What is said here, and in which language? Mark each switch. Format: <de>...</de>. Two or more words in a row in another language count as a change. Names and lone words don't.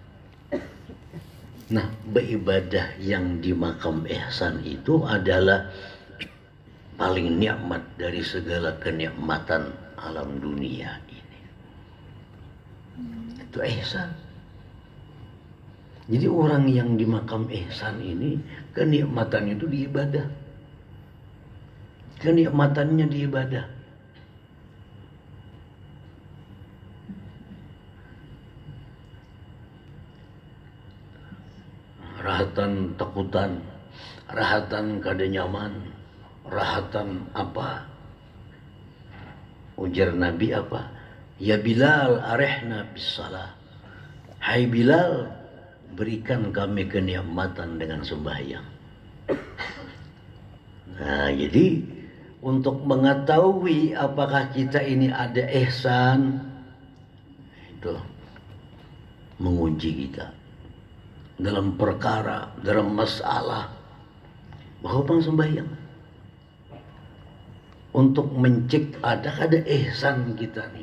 <id>Nah, beribadah yang di makam ihsan itu adalah paling nikmat dari segala kenikmatan alam dunia ini. Itu ihsan. Jadi orang yang di makam ihsan ini kenikmatan itu di ibadah. Kenikmatannya di ibadah.</id> <bjn>Rahatan takutan, rahatan kada nyaman, rahatan apa? Ujar Nabi apa?</bjn> <ar>Ya Bilal arihna bis salah.</ar> <id>Hai Bilal, berikan kami kenikmatan dengan sembahyang. Nah, jadi untuk mengetahui apakah kita ini ada ihsan, itu menguji kita dalam perkara, dalam masalah, bahwa bang sembahyang untuk mencek ada ihsan kita nih.</id>